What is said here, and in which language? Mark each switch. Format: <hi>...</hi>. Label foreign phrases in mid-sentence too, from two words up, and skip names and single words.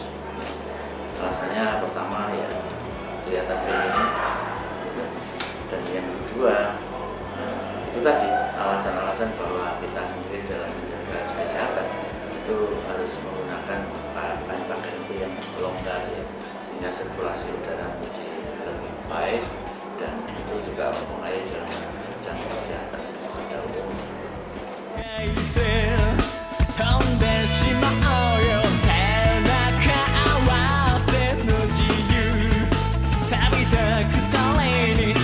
<id>Alasannya pertama ya kelihatan feminin, dan yang kedua itu tadi alasan-alasan bahwa kita sendiri dalam menjaga kesehatan itu harus menggunakan pakaian itu yang longgar ya, sehingga sirkulasi udara menjadi lebih baik dan itu juga mempengaruhi dalam kesehatan pada umumnya.</id> <ja>飛んでしまおうよ背中合わせの自由錆びた鎖に</ja>